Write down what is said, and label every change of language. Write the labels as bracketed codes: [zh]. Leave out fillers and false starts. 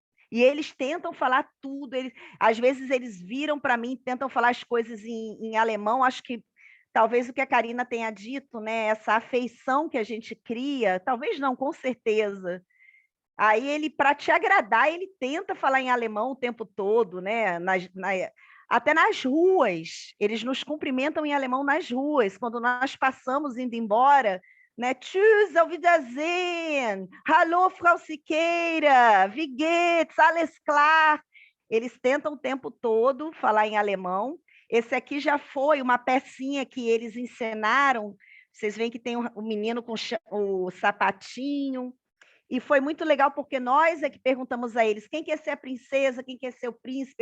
[pt] E eles tentam falar tudo, às vezes eles viram para mim, tentam falar as coisas em alemão, acho que talvez o que a Karina tenha dito, né, essa afeição que a gente cria, talvez não, com certeza. Aí ele, para te agradar, ele tenta falar em alemão o tempo todo, né? Até nas ruas, eles nos cumprimentam em alemão nas ruas, quando nós passamos indo embora, né? [de] Tschüss, auf Wiedersehen, hallo, Frau Siqueira, wie geht's, alles klar. [pt] Eles tentam o tempo todo falar em alemão. Esse aqui já foi uma pecinha que eles encenaram. Vocês veem que tem o menino com o sapatinho. E foi muito legal porque nós é que perguntamos a eles quem quer ser a princesa, quem quer ser o príncipe.